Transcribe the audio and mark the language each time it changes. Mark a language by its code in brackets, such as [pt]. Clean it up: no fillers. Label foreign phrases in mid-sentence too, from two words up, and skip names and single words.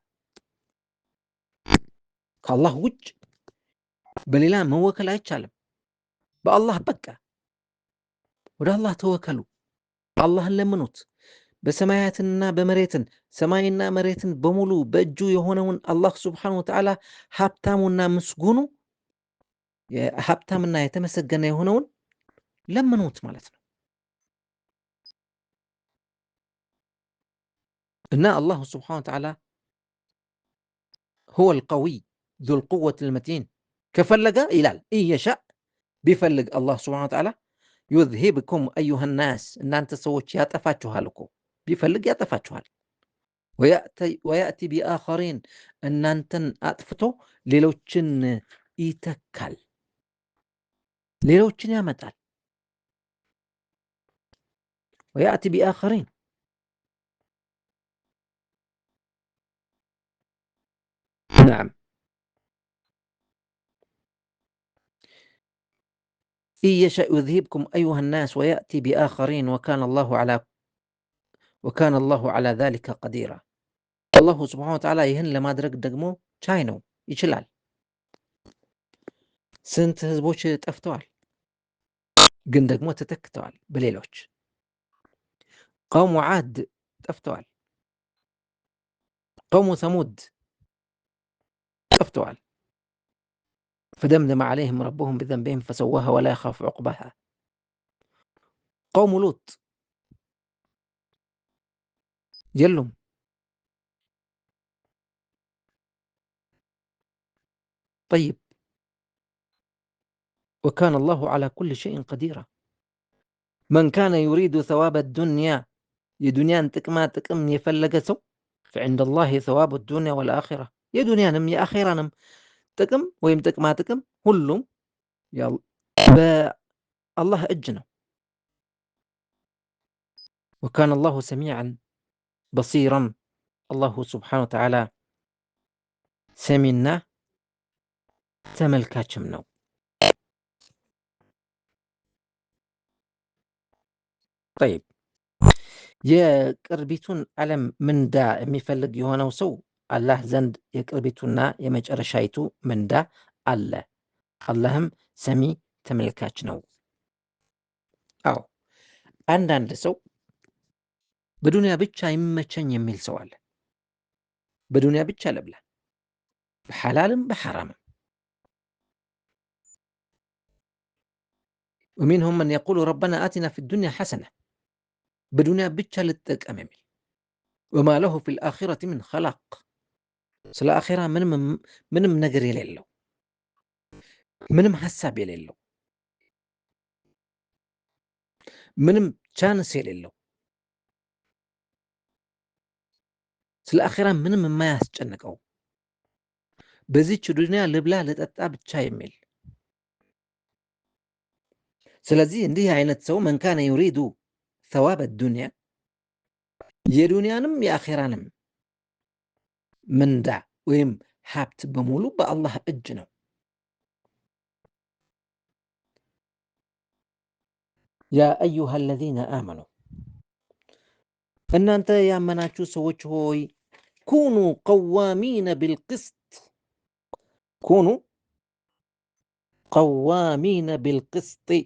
[am] ከአላህ ውጭ በሌላ መወከል አይቻልም። በአላህ በቃ። ወደ አላህ ተወከሉ፣ አላህን ለምኑት። በሰማያትና በመሬትን ሰማይና መሬትን በሙሉ በእጁ የሆነውን አላህ [ar] سبحانه وتعالى [am] ሀብታሙና ምስጉኑ ሀብታምና የተመሰገነ የሆነውን ለምኑት ማለት ነው። እና [ar] الله سبحانه وتعالى هو القوي ذو القوة المتين [am] ከፈለገ ይላል ኢየሻእ ቢፈልግ አላህ [ar] سبحانه وتعالى يذهبكم أيها الناس [am] እናንተ ሰዎች ያጠፋችኋል እኮ ቢፈልግ ያጠፋችኋል። [ar] ويأتي بآخرين [am] እናንተን አጥፍቶ ሌሎችን ይተካል፣ ሌሎችን ያመጣል። [ar] ويأتي بآخرين نعم إن يشأ يذهبكم أيها الناس ويأتي بآخرين وكان الله على ذلك قديرا الله سبحانه وتعالى [am] ይህን ለማድረግ ደግሞ ቻይ ነው፣ ይችላል። ስንት ህዝቦች ጠፍተዋል፣ ግን ደግሞ ተተክተዋል በሌሎች። [ar] قوم عاد [am] ጠፍተዋል፣ [ar] قوم ثمود [am] ጠፍተዋል። [ar] فدمدم عليهم ربهم بذنبهم فسواها ولا يخاف عقباها. قوم لوط የሉም። طيب وكان الله على كل شيء قديرا. من كان يريد ثواب الدنيا [am] የዱንያን ጥቅማ ጥቅም የፈለገ ሰው [ar] فعند الله ثواب الدنيا والآخرة [am] የዱንያንም የአኼራንም ጥቅም ወይም ጥቅማ ጥቅም ሁሉም በአላህ እጅ ነው። [ar] وكان الله سميعا بصيرا الله سبحانه وتعالى [am] ሰሚና ተመልካችም ነው። طيب የቅርቢቱን ዓለም ምንዳ የሚፈልግ የሆነው ሰው አላህ ዘንድ የቅርቢቱና የመጨረሻይቱ ምንዳ አለ። አላህም ሰሚ ተመልካች ነው። አዎ አንዳንድ ሰው በዱንያ ብቻ ይመቸኝ የሚል ሰው አለ። በዱንያ ብቻ ለብላ፣ በሐላልም በሐራምም። [ar] ومنهم من يقول ربنا آتنا في الدنيا حسنة [am] በዱንያ ብቻ ልጠቀም የሚል [ar] وما له في الآخرة من خلاق [am] ስለ አኼራ ምንም ነገር የሌለው፣ ምንም ሐሳብ የሌለው፣ ምንም ቻንስ የሌለው፣ ስለ አኼራ ምንም የማያስጨንቀው፣ በዚች ዱንያ ልብላ ልጠጣ ብቻ የሚል። ስለዚህ እንዲህ አይነት ሰው [ar] من كان يريد ثواب الدنيا [am] የዱንያንም የአኼራንም ምንዳ ወይም ሀብት በሙሉ በአላህ እጅ ነው። [ar] يا أيها الذين آمنوا [am] እናንተ ያመናችሁ ሰዎች ሆይ [ar] كونوا قوامين بالقسط كونوا قوامين بالقسط